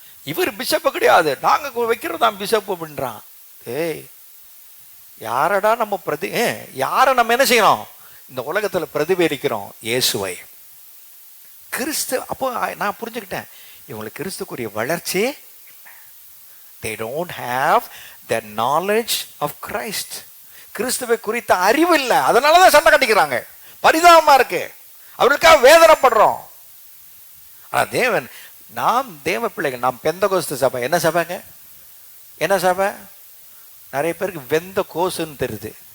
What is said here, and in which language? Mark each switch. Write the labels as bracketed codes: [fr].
[ta] இவர் பிஷப்பு கிடையாது, நாங்க வைக்கிறதா பிஷப்பு அப்படின்றான். ஏய், யாரடா நம்ம யாரை நம்ம என்ன செய்யணும்? இந்த உலகத்துல பிரதிபலிக்கிறோம் இயேசுவை, கிறிஸ்து. அப்போ நான் புரிஞ்சுக்கிட்டேன், இவங்களுக்கு கிறிஸ்துக்குரிய வளர்ச்சி இல்லை. [en] They don't have the knowledge of Christ. [ta] கிறிஸ்துவை குறித்த அறிவு இல்லை, அதனாலதான் சண்டை கட்டிக்கிறாங்க. பரிதாபமா இருக்கு, அவர்களுக்காக வேதனைப்படுறோம். ஆனா தேவன், நாம் தேவ பிள்ளைகள், நாம் பெந்தகோஸ்து சபை. என்ன சபைங்க? என்ன சபை? நிறைய பேருக்கு வெந்த கோசுன்னு தெரியுது.